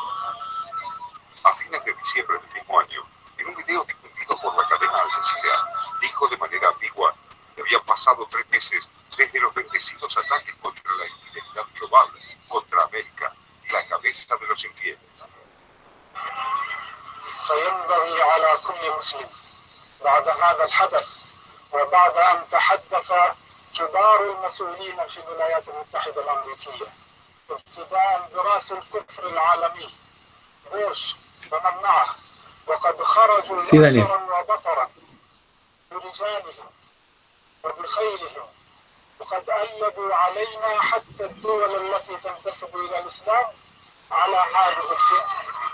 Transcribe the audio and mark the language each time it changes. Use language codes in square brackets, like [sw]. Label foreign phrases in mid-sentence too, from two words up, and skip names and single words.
[es] A fines de diciembre del mismo año, en un video difundido por la cadena Al Jazeera, dijo de manera ambigua que habían pasado 3 meses desde los bendecidos ataques contra la identidad global, contra América, la cabeza de los infieles. [ar] فينبغي على كل مسلم بعد هذا الحدث وبعد أن تحدث كبار المسؤولين في الولايات المتحدة الأمريكية ابتداء برأس الكفر العالمي بوش ومن معه وقد خرجوا نصرا وبطرا برجالهم وبخيلهم وقد أيدوا علينا حتى الدول التي تنتسب إلى الإسلام على هذه الفئة.